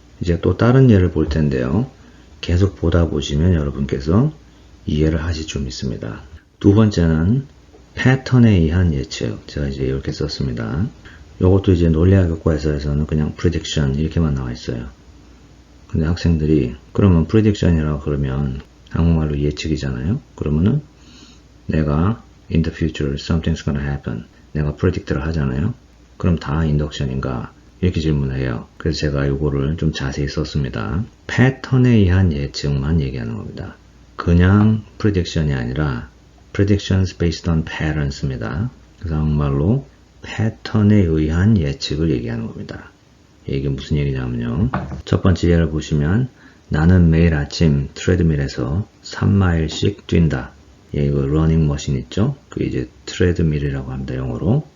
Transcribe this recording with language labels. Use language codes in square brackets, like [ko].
[ko] 이제 또 다른 예를 볼 텐데요. 계속 보다 보시면 여러분께서 이해를 하실 줄 믿습니다. 두 번째는 패턴에 의한 예측. 제가 이제 이렇게 썼습니다. 이것도 이제 논리학 교과서에서는 그냥 prediction 이렇게만 나와 있어요. 근데 학생들이 그러면 prediction이라고 그러면 한국말로 예측이잖아요. 그러면은 내가 [en] in the future something's gonna happen. [ko] 내가 predict를 하잖아요. 그럼 다 인덕션인가? 이렇게 질문해요. 그래서 제가 이거를 좀 자세히 썼습니다. 패턴에 의한 예측만 얘기하는 겁니다. 그냥 prediction이 아니라 [en] predictions based on patterns [ko] 입니다. 그래서 한국말로 패턴에 의한 예측을 얘기하는 겁니다. 이게 무슨 얘기냐면요. 첫 번째 예를 보시면 나는 매일 아침 트레드밀에서 3마일씩 뛴다. 이거 러닝머신 있죠? 그게 이제 트레드밀이라고 합니다. 영어로.